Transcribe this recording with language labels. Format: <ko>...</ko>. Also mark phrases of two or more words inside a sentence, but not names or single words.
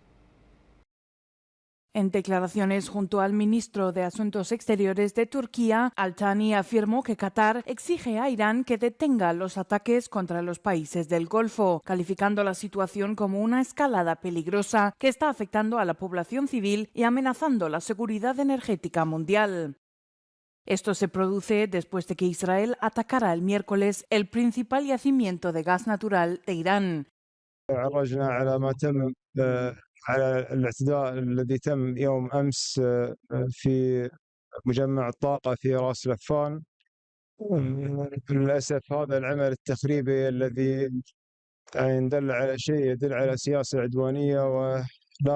<es>En declaraciones junto al ministro de Asuntos Exteriores de Turquía, Al-Thani afirmó que Qatar exige a Irán que detenga los ataques contra los países del Golfo, calificando la situación como una escalada peligrosa que está afectando a la población civil y amenazando la seguridad energética mundial. Esto se produce después de que Israel atacara el miércoles el principal yacimiento de gas natural de Irán.</es> <ar>على الاعتداء الذي تم يوم أمس في مجمع الطاقة في راس لفان. للأسف هذا العمل التخريبي الذي يدل على شيء يدل على سياسة عدوانية ولا</ar>